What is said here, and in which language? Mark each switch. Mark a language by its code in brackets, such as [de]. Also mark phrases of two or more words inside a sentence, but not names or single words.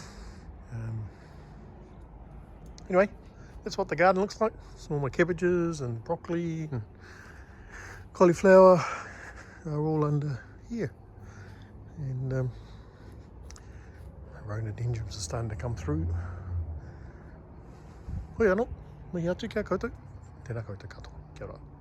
[en] Anyway, that's what the garden looks like. Some of my cabbages and broccoli and cauliflower are all under here, and rhododendrons are starting to come through. [mi] Hoi anō, mihi atu kia koutou, tēnā koutou katoa, kia ora.